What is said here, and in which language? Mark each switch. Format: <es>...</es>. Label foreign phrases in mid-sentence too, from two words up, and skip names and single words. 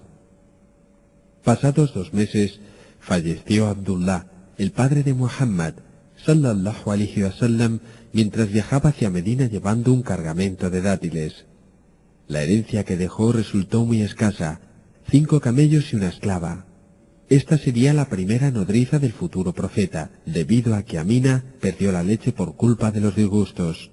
<es>Pasados 2 meses, falleció Abdullah, el padre de Muhammad,</es> <ar>صلى الله عليه وسلم,</ar> <es>mientras viajaba hacia Medina llevando un cargamento de dátiles. La herencia que dejó resultó muy escasa, 5 camellos y una esclava. Esta sería la primera nodriza del futuro profeta, debido a que Amina perdió la leche por culpa de los disgustos.</es>